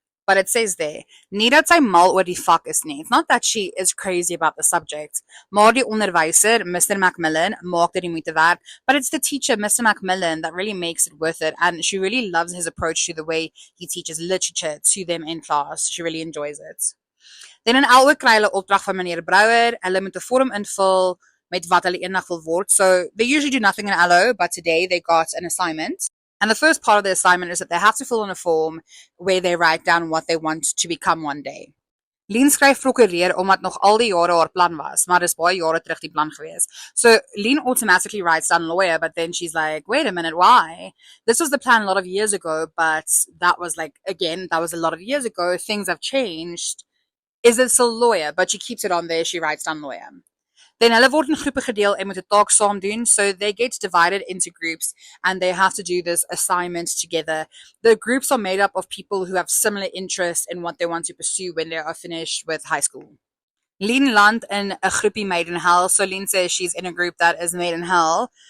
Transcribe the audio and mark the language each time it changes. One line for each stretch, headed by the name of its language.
English: But it says there,
Afrikaans: nie dat sy mal oor die vak is nie.
English: It's not that she is crazy about the subject.
Afrikaans: Maar die onderwyser, Mr. Macmillan, maak dit die moeite werd.
English: But it's the teacher, Mr. Macmillan, that really makes it worth it. And she really loves his approach to the way he teaches literature to them in class. She really enjoys it. Then in Elwe
Afrikaans: kry hulle opdrag van meneer Brouwer. Hulle moet 'n vorm invul met wat hulle eendag wil word.
English: So they usually do nothing in LO, but today they got an assignment. And the first part of the assignment is that they have to fill in a form where they write down what they want to become one day.
Afrikaans: Lien skryf prokureer omdat nog al die jare haar plan was, maar dis baie jare terug die plan gewees.
English: So Lien automatically writes down lawyer, but then she's like, wait a minute, why? This was the plan a lot of years ago, but that was that was a lot of years ago. Things have changed. Is it still lawyer? But she keeps it on there. She writes down lawyer.
Afrikaans: Then hulle word in groepe gedeel en moet 'n taak saam doen.
English: So they get divided into groups and they have to do this assignment together. The groups are made up of people who have similar interests in what they want to pursue when they are finished with high school.
Afrikaans: Lien land in 'n groepie
English: made in hell. So Lien says she's in a group that is made in hell.